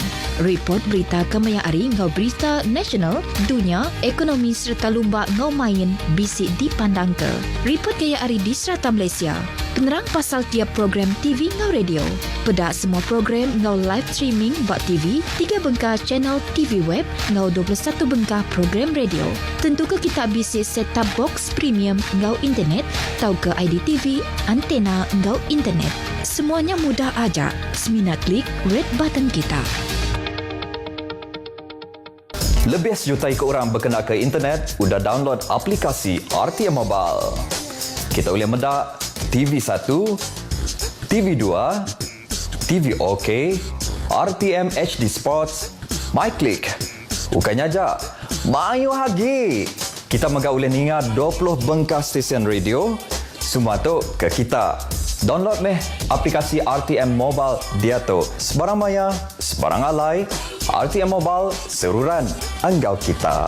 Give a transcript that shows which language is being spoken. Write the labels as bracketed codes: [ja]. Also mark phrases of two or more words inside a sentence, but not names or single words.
[iba] Report berita kemaya ari ngau berita nasional, dunia, ekonomi serta lumba ngau main bisi dipandang ke. Report kaya ari di serata Malaysia. Penerang pasal tiap program TV ngau radio. Pedak semua program ngau [en] live streaming [iba] bak TV, 3 bengkah channel TV web, ngau 21 bengkah program radio. Tentu ke kita bisi [en] set-top box premium [iba] ngau internet, tau ke IDTV, antena ngau internet. Semuanya mudah aja. Semina klik [en] red button [iba] kita. Lebih sejuta orang berkena ke internet, udah download aplikasi RTM Mobile. Kita boleh mendak TV1, TV2, TV OK, RTM HD Sports, MyClick. Bukannya aja, mayu lagi. Kita megak boleh ningat 20 bengkah stesen radio. Semua tu ke kita. Download meh aplikasi RTM Mobile dia tu. Sebarang maya, sebarang alai. RTM Mobile, seruran anggau kita.